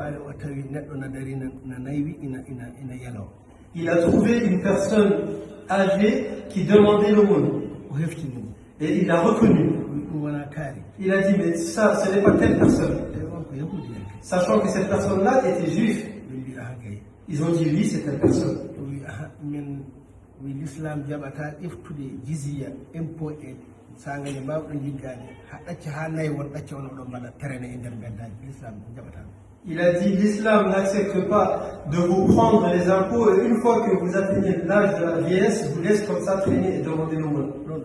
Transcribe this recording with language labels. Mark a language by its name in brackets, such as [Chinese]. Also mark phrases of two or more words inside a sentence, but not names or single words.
[French] Il a trouvé une personne âgée qui demandait l'aumône. Et il l'a reconnu. Il a dit, mais ça, ce n'est pas telle personne. Sachant que cette personne-là était juive. Ils ont dit, oui, c'est telle personne. [Fula] L'islam jabata iftude jizya impôt e sangane mbawɗo jiggani ha ɗacce ha nayi won ɗacce on oɗon mbaɗa terene e nder beddaji l'islam jabata. [French] Il a dit l'islam n'accepte pas de vous prendre les impôts et une fois que vous atteignez l'âge de la vieillesse, vous laisse comme ça traîner et demander l'aumône.